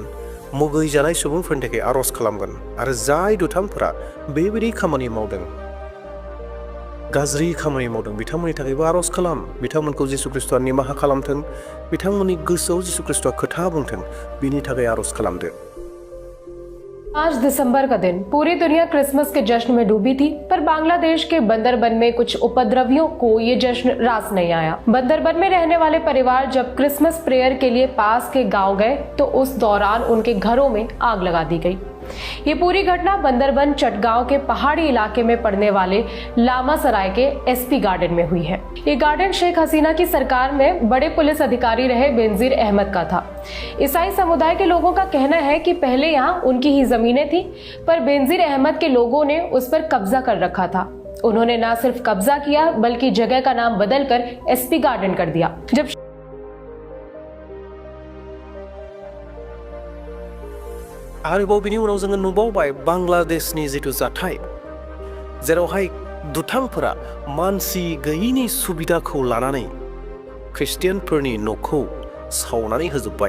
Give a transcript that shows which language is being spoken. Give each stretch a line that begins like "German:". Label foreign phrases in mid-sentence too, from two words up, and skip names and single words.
Bodo: मुगैजानाय सुबुंफोरनि थाखाय आर'ज खालामगोन। आरो जाय दुथांफोरा बेबायदि खामानि मावदों, गाज्रि खामानि मावदों, बिथांमोननि थाखायबो आर'ज खालाम। बिथांमोनखौ जिसु ख्रिस्ट'आ निमाहा खालामथों, बिथांमोननि गोसोआव जिसु ख्रिस्ट'आ खोथा बुंथों, बिनि थाखाय आर'ज खालामदो।
Hindi: 5 दिसंबर का दिन पूरी दुनिया क्रिसमस के जश्न में डूबी थी, पर बांग्लादेश के बंदरबन में कुछ उपद्रवियों को ये जश्न रास नहीं आया। बंदरबन में रहने वाले परिवार जब क्रिसमस प्रेयर के लिए पास के गांव गए तो उस दौरान उनके घरों में आग लगा दी गई। ये पूरी घटना बंदरबन चटगांव के पहाड़ी इलाके में पड़ने वाले लामा सराय के एसपी गार्डन में हुई है। ये गार्डन शेख हसीना की सरकार में बड़े पुलिस अधिकारी रहे बेनजीर अहमद का था। ईसाई समुदाय के लोगों का कहना है कि पहले यहाँ उनकी ही जमीनें थी, पर बेनजीर अहमद के लोगों ने उस पर कब्जा कर रखा था। उन्होंने न सिर्फ कब्जा किया बल्कि जगह का नाम बदलकर एसपी गार्डन कर दिया। जब
Bodo: आरोबाव बिनि उनाव जोङो नुबावबाय बांलादेशनि जिथु जाथाय, जेरावहाय दुथांफोरा मानसि गैयिनि सुबिदाखौ लानानै ख्रिस्टियानफोरनि न'खौ सावनानै होजोब्बाय।